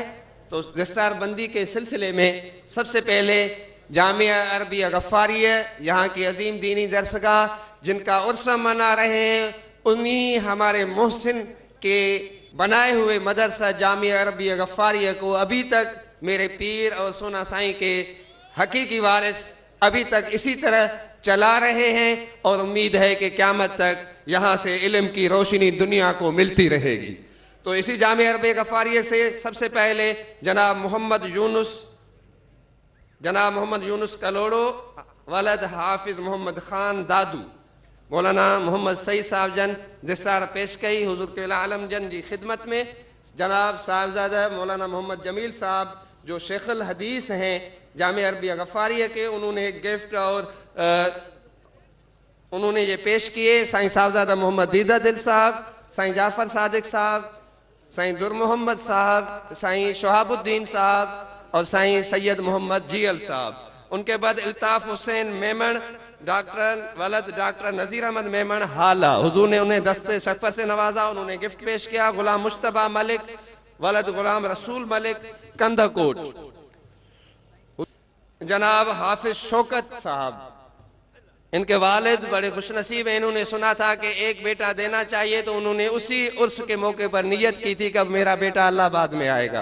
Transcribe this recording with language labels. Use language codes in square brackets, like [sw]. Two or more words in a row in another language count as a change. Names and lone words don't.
[ur] تو دستار بندی کے سلسلے میں سب سے پہلے جامعہ عربیہ غفاریہ یہاں کی عظیم دینی درسگاہ جن کا عرس منا رہے ہیں، انہی ہمارے محسن کے بنائے ہوئے مدرسہ جامعہ عربیہ غفاریہ کو ابھی تک میرے پیر اور سونا سائیں کے حقیقی وارث ابھی تک اسی طرح چلا رہے ہیں اور امید ہے کہ قیامت تک یہاں سے علم کی روشنی دنیا کو ملتی رہے گی. تو اسی جامعہ عربیہ غفاریہ سے سب سے پہلے جناب محمد یونس کلوڑو ولد حافظ محمد خان دادو مولانا محمد سعید صاحب [sd] जन दस्तार पेश कई [ur] حضور کے عالم [sd] जन जी खिदमत में। [ur] جناب صاحبزادہ مولانا محمد جمیل صاحب جو شیخ الحدیث ہیں جامعہ عربیہ غفاریہ کے، انہوں نے ایک گفٹ اور انہوں نے یہ پیش کیے. साईं साहबजादा मोहम्मद दीदा दिल साहब, साईं जाफ़र सादिक साहब, साईं दुर मोहम्मद साहब, साईं शहाबुद्दीन साहब और साईं सैयद मोहम्मद जील साहब। ان کے بعد الطاف حسین میمن ڈاکٹر نذیر احمد میمن ہالہ, حضور نے انہیں دست شفقت سے نوازا، انہوں نے گفٹ پیش کیا. गुलाम मुश्तबा मलिक वलद गुलाम रसूल मलिक कंधाकोट। جناب حافظ شوکت صاحب، ان کے والد بڑے خوش نصیب ہیں، انہوں نے سنا تھا کہ ایک بیٹا دینا چاہیے تو انہوں نے اسی عرس کے موقع پر نیت کی تھی کہ اب میرا بیٹا اللہ آباد میں آئے گا.